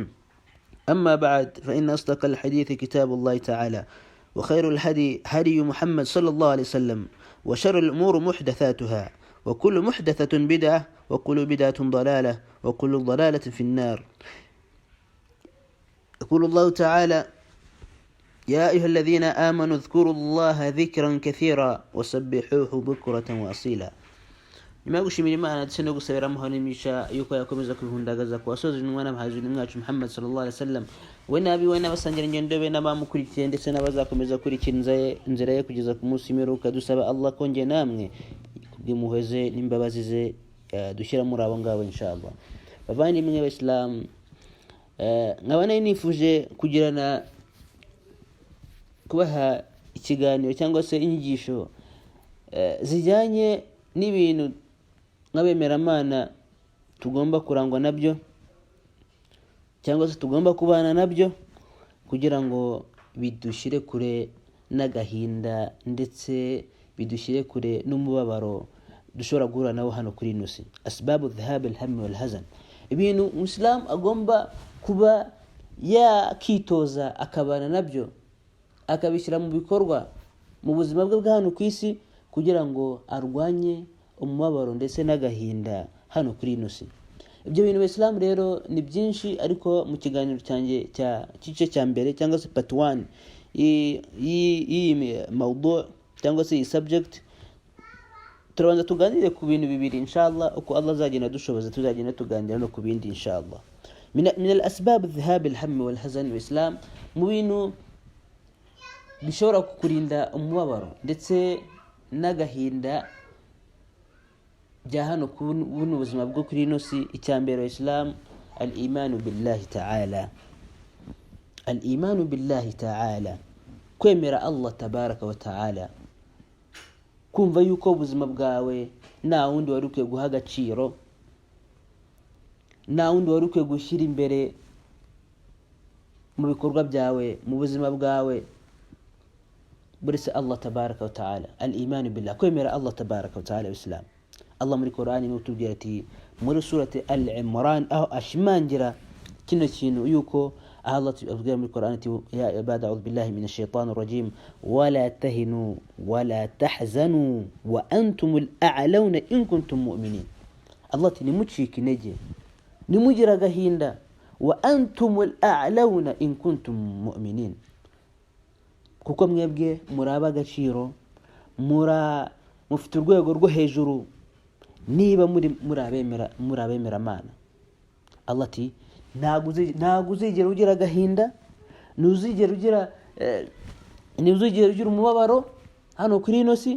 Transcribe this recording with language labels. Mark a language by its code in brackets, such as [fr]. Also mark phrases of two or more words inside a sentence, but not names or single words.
[ar] أما بعد، فإن أصدق الحديث كتاب الله تعالى، وخير الهدي هدي محمد صلى الله عليه وسلم، وشر الأمور محدثاتها، وكل محدثة بدعة، وكل بدعة ضلالة، وكل ضلالة في النار. يقول الله تعالى: يا أيها الذين آمنوا اذكروا الله ذكرا كثيرا وسبحوه بكرة وأصيلا. [rw] nyuma yo gushimira Imana ndetse no gusabira muhanimisha yuko yakomeza kubihundagaza ku basozi n'umwana mhazuni mwacu Muhammad [ar] صلى الله عليه وسلم, [rw] we nabi we n'abasangira ingendo be n'abamukurikiye ndetse n'abazakomeza kurikira inzira ye kugeza ku munsi w'imperuka. Dusaba Allah ko nge namwe kubw'impuhwe n'imbabazi ze dushyira muri abo ngabo inshallah. Bavandimwe b'Islam, nkaba nifuje kugirana kubaha ikiganiro cyangwa se inyigisho zijyanye n'ibintu nk'abemeramana tugomba kurangwa nabyo cyangwa se tugomba kubana nabyo kugira ngo bidushyire kure n'agahinda ndetse bidushyire kure n'umubabaro dushobora guhura nawo hano kuri ino si. [ar] أسباب ذهاب الهم والحزن, [rw] ibintu Muslim agomba kuba yakitoza akabana nabyo, akabishyira mu bikorwa mu buzima bwe bwa hano ku isi kugira ngo arwanye umubabaro ndetse n'agahinda hano kuri ino si. Ibyo bintu Islam rero ni byinshi, ariko mu kiganiro cyanjye cy'igice cya mbere cyangwa se part 1 iyi mawdu cyangwa se iyi subject, turabanza tuganire ku bintu bibiri inshallah. Uko Allah azagenda dushoboza tuzagenda tuganira no ku bindi inshallah. [ar] من الأسباب ذهاب الهم والحزن Islam, [rw] mu bintu bishobora kukurinda umubabaro ndetse n'agahinda bya hano kubuno buzima bwo kuri ino si. [ar] Icyambere Islam, الإيمان بالله تعالى. الإيمان بالله تعالى, kwemera Allah تبارك وتعالى, [rw] kumva yuko ubuzima bwawe nta wundi wari ukwiye guha agaciro, nta wundi wari ukwiye gushyira imbere mu bikorwa byawe, mu buzima bwawe, buretse Allah [ar] tabaraka wa ta'ala. الإيمان بالله, kwemera Allah تبارك وتعالى. [rw] Islam, Allah muri Qur'ani n'utubwira ati muri surati Al-Imran, aho ashimangira kino kintu yuko Allah tubwira muri Qur'ani ati: [ar] يا عباد أعوذ بالله من الشيطان الرجيم ولا تهنوا ولا تحزنوا وأنتم الأعلون إن كنتم مؤمنين. [rw] Allah ati nimucike intege, nimugira agahinda, [ar] وأنتم الأعلون إن كنتم مؤمنين, [rw] kuko mwebwe muraba agaciro, mufite urwego rwo hejuru niba muri abemera Mana. Allah ati ntabwo uzigera ugira agahinda, ntuzigera ugira umubabaro hano kuri ino si.